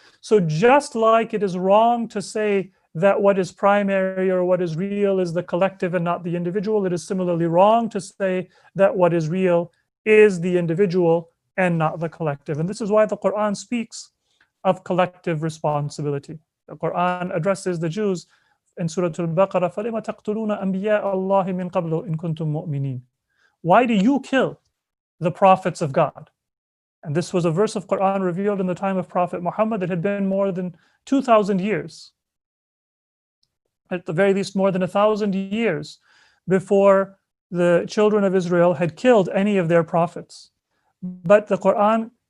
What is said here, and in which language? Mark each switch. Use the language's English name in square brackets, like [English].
[English] So just like it is wrong to say that what is primary or what is real is the collective and not the individual, it is similarly wrong to say that what is real is the individual and not the collective. And this is why the Quran speaks of collective responsibility. The Quran addresses the Jews in Surah Al-Baqarah, [Arabic] فَلِمَ تَقْتُلُونَ أَنْبِيَاءَ اللَّهِ مِنْ قَبْلُ إِن كُنْتُم مُؤْمِنِينَ. [English] Why do you kill the prophets of God? And this was a verse of Quran revealed in the time of Prophet Muhammad that had been more than 2,000 years. At the very least, more than 1,000 years before the children of Israel had killed any of their prophets. But the Quran